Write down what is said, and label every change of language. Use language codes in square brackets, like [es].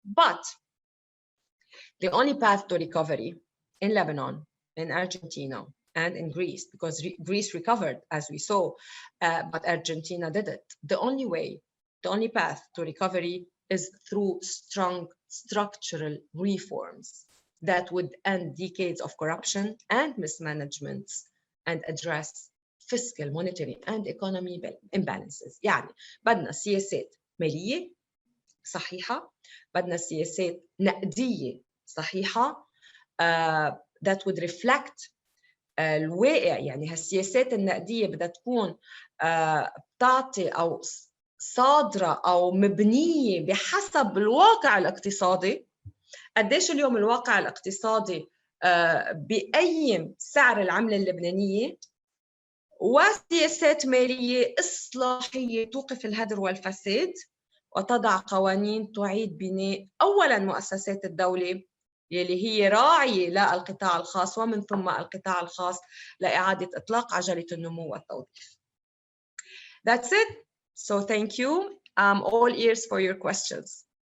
[en] But the only path to recovery in Lebanon, in Argentina, and in Greece, because Greece recovered, as we saw, but Argentina didn't. The only way, the only path to recovery is through strong structural reforms that would end decades of corruption and mismanagement and address fiscal, monetary, and economy imbalances. [ar] يعني بدنا سياسات مالية صحيحة، بدنا سياسات نقدية صحيحة [en] that would reflect [ar] الواقع. يعني هالسياسات النقدية بدها تكون تعطي أو صادرة أو مبنية بحسب الواقع الاقتصادي. قديش اليوم الواقع الاقتصادي بيقيم سعر العملة اللبنانية، وسياسات مالية إصلاحية توقف الهدر والفساد وتضع قوانين تعيد بناء أولاً مؤسسات الدولة يلي هي راعية للقطاع الخاص، ومن ثم القطاع الخاص لإعادة إطلاق عجلة النمو والتوظيف. [en] That's it. So thank you. I'm all ears for your questions.